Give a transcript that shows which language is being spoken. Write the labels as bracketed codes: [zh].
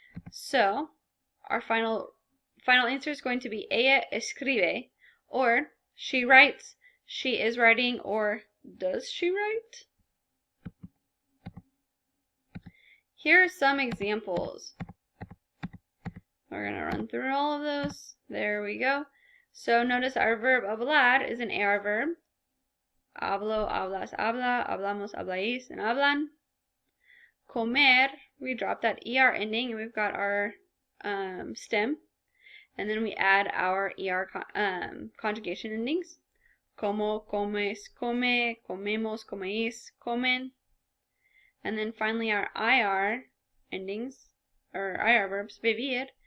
[en] So our final answer is going to be [es] ella escribe, [en] or she writes, she is writing, or does she write? Here are some examples. We're going to run through all of those. There we go. So notice our verb hablar is an AR verb. [es] Hablo, hablas, habla, hablamos, habláis, and hablan. [en] Comer, we drop that ER ending and we've got our stem. And then we add our ER conjugation endings. [es] Como, comes, come, comemos, coméis, comen. [en] And then finally our IR endings, or IR verbs, vivir.